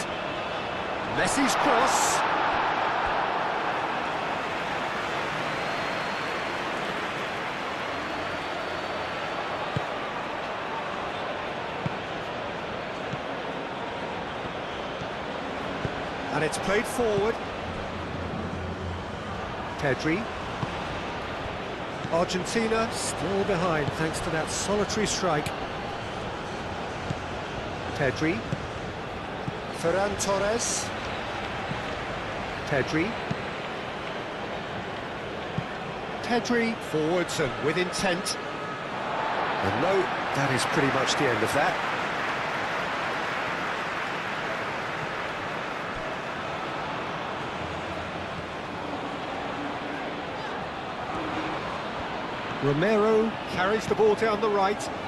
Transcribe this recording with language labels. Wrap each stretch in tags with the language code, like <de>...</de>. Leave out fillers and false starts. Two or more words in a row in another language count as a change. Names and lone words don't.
<en>Messi's cross. And it's played forward. Pedri. Argentina still behind thanks to that solitary strike. Pedri. Ferran Torres. Pedri. Pedri forwards and with intent. And no, that is pretty much the end of that. Romero carries the ball down the right.</en>